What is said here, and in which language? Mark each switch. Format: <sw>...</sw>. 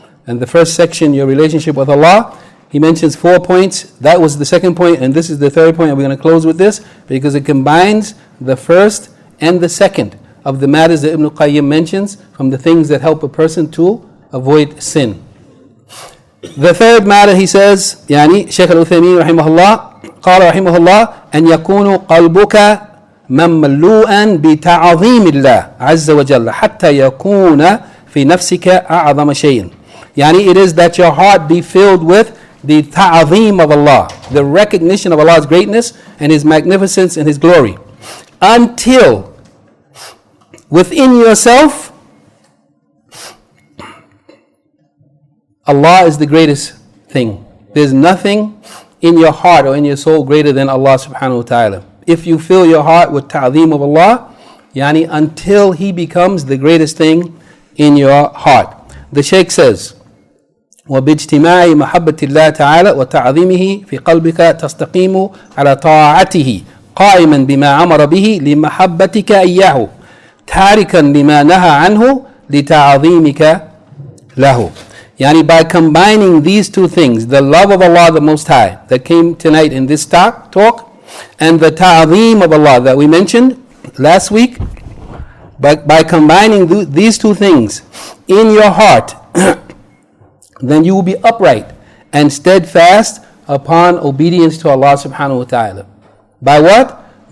<en>And the first section, your relationship with Allah. He mentions 4 points. That was the second point, and this is the third point. And we're going to close with this because it combines the first and the second of the matters that Ibn Qayyim mentions from the things that help a person to avoid sin. The third matter, he says, Shaykh al-Uthaymeen rahimahullah,</en> <ar>قال رحمه الله أن يكون قلبك مملوءا بتعظيم الله عز وجل حتى يكون في نفسك أعظم شيء.</ar> <en>It is that your heart be filled with the ta'azim of Allah, the recognition of Allah's greatness and His magnificence and His glory, until within yourself Allah is the greatest thing. There's nothing in your heart or in your soul greater than Allah subhanahu wa ta'ala. If you fill your heart with ta'zim of Allah, until He becomes the greatest thing in your heart. The Shaykh says,</en> <ar>وباجتماع محبة الله تعالى وتعظيمه في قلبك تستقيم على طاعته قائما بما أمر به لمحبتك إياه تاركا لما نهى عنه لتعظيمك له.</ar> <en>Yani by combining these two things, the love of Allah the Most High that came tonight in this talk, and the ta'zeem of Allah that we mentioned last week, by combining these two things in your heart, then you will be upright and steadfast upon obedience to Allah subhanahu wa ta'ala. By what?</en>